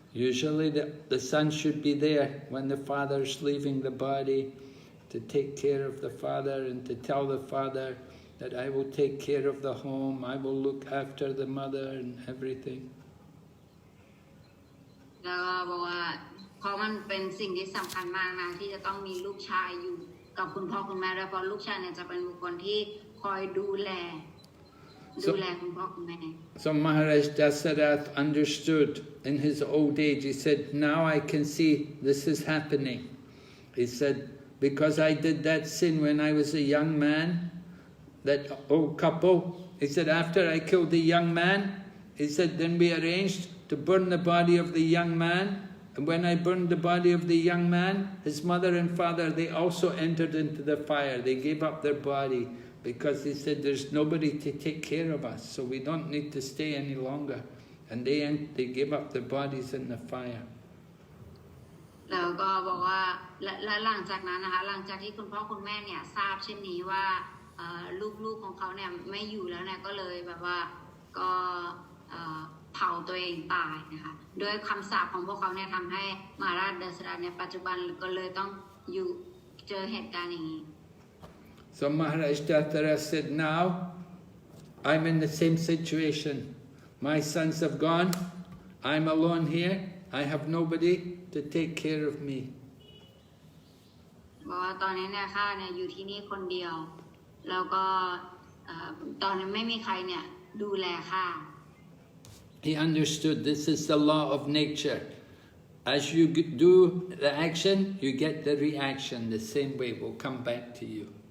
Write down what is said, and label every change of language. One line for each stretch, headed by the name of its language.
English: Usually the son should be there when the father is leaving the body to take care of the father and to tell the father that I will take care of the home, I will look after the mother and everything.
Thai: แล้วก็บอกว่าเพราะมันเป็นสิ่งที่สำคัญมากนะที่จะต้องมีลูกชายอยู่กับคุณพ่อคุณแม่ด้วยเพราะลูกชายเนี่ยจะเป็นบุคคลที่คอยดูแลคุณพ่อคุณแม่
English: So Maharaj Dasarath understood in his old age. He said, now I can see this is happening. He said, because I did that sin when I was a young man, that old couple, he said, after I killed the young man, he said, then we arranged to burn the body of the young man. And when I burned the body of the young man, his mother and father, they also entered into the fire. They gave up their body because they said, there's nobody to take care of us, so we don't need to stay any longer. And they gave up their bodies in the fire.
Thai: แล้วก็บอกว่าและหลังจากนั้นนะคะหลังจากที่คุณพ่อคุณแม่เนี่ยทราบเช่นนี้ว่าลูกๆของเขาเนี่ยไม่อยู่แล้วเนี่ยก็เลยแบบว่าก็เผาตัวเองตายนะคะด้วยคำสาปของพวกเขาเนี่ยทำให้มหาราชดชรเนี่ยปัจจุบันก็เลยต้องอยู่เจอเหตุการณ์อย่างนี้
English: So Maharaj Dasarath said, now I'm in the same situation. My sons have gone. I'm alone here. I have nobody to take care of me.
Thai: บอกว่าตอนนี้เนี่ยข้าเนี่ยอยู่ที่นี่คนเดียวแล้วก็ตอนนี้ไม่มีใครเนี่ยดูแลข้า
English: He understood this is the law of nature. As you do the action, you get the reaction. The same way will come back to you.